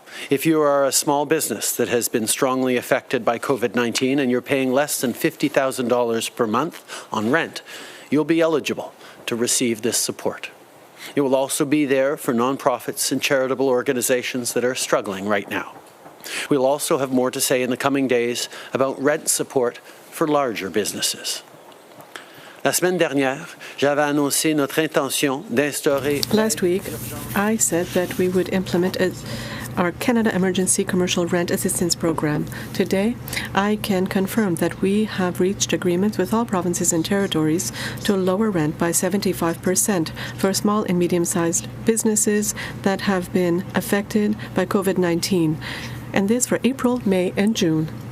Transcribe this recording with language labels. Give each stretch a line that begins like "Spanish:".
English: If you are a small business that has been strongly affected by COVID-19 and you're paying less than $50,000 per month on rent, you'll be eligible to receive this support. It will also be there for nonprofits and charitable organizations that are struggling right now. We'll also have more to say in the coming days about rent support for larger businesses.
French: La semaine dernière, j'avais annoncé notre intention d'instaurer.
English: Last week, I said that we would implement our Canada Emergency Commercial Rent Assistance Program. Today, I can confirm that we have reached agreements with all provinces and territories to lower rent by 75% for small and medium-sized businesses that have been affected by COVID-19, and this for April, May, and June.